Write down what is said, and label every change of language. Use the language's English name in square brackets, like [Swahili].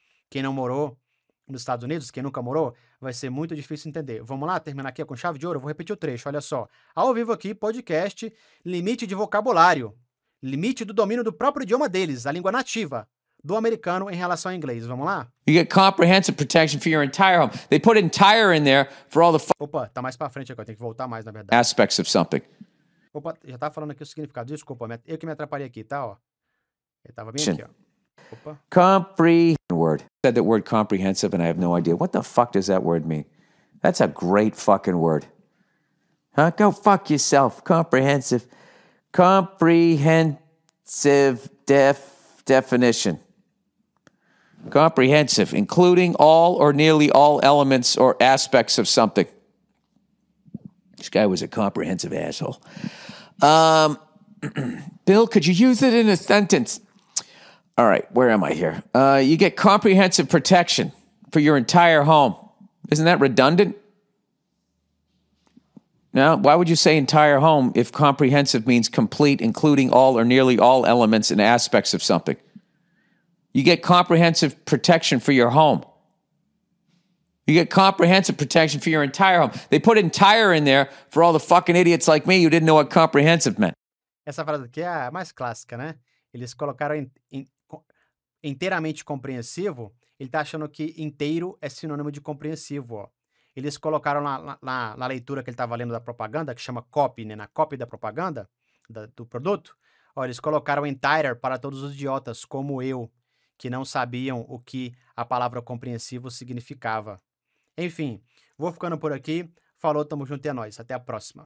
[Portuguese] Quem não morou nos Estados Unidos, quem nunca morou, vai ser muito difícil entender. Vamos lá, terminar aqui com chave de ouro? Eu vou repetir o trecho, olha só. Ao vivo aqui, podcast, limite de vocabulário. Limite do domínio do próprio idioma deles, a língua nativa do americano em relação ao inglês. Vamos lá? [English] You get comprehensive protection for your entire home. They put entire in there for all the [Portuguese] Opa, tá mais pra frente agora, tem que voltar mais, na verdade. [English] aspects of something. [Portuguese] Opa, já tava falando aqui o significado. Desculpa, eu que me atrapalhei aqui, tá? Ó. Eu tava bem aqui, ó. Opa. [English] Word. Said that word comprehensive and I have no idea. What the fuck does that word mean? That's a great fucking word. Huh? Go fuck yourself. Comprehensive. Comprehensive definition. Comprehensive, including all or nearly all elements or aspects of something. This guy was a comprehensive asshole. Bill, could you use it in a sentence? All right, where am I here? You get comprehensive protection for your entire home. Isn't that redundant? No, why would you say entire home if comprehensive means complete, including all or nearly all elements and aspects of something? You get comprehensive protection for your home. You get comprehensive protection for your entire home. They put entire in there for all the fucking idiots like me who didn't know what comprehensive meant. [Portuguese] Essa frase aqui é a mais clássica, né? Eles colocaram inteiramente compreensivo, ele tá achando que inteiro é sinônimo de compreensivo, ó. Eles colocaram na leitura que ele estava lendo da propaganda, que chama copy, né? Na copy da propaganda, do produto, ó, eles colocaram entire para todos os idiotas, como eu, que não sabiam o que a palavra compreensivo significava. Enfim, vou ficando por aqui. Falou, tamo junto e é nóis. Até a próxima.